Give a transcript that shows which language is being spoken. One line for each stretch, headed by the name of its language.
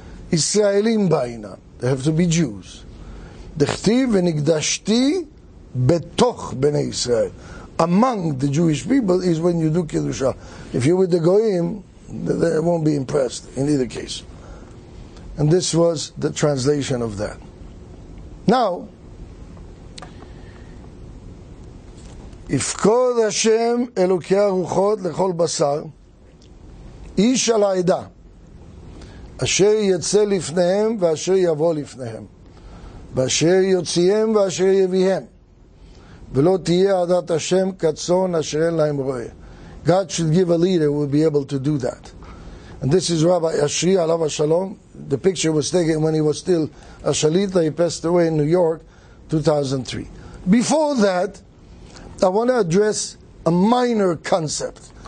Hebrew: Israelim ba'ina,
English: they have to be Jews.
Hebrew: Dechtiv v'nigdashti betoch bnei Israel.
English: Among the Jewish people is when you do Kiddusha. If you're with the Goyim, they won't be impressed in either case. And this was the translation of that.
Hebrew: Now, יפקוד השם אלוקי הרוחות לכל בשר איש על העדה אשר יצא לפניהם ואשר יבוא לפניהם ואשר יוציאם ואשר יביהם ולא תהיה עדת השם כצאן אשר אין להם רועה.
English: God should give a leader who will be able to do that. And this is Rabbi Ashri Alav Shalom. The picture was taken when he was still a Shalita. He passed away in New York 2003. Before that, I want to address a minor concept.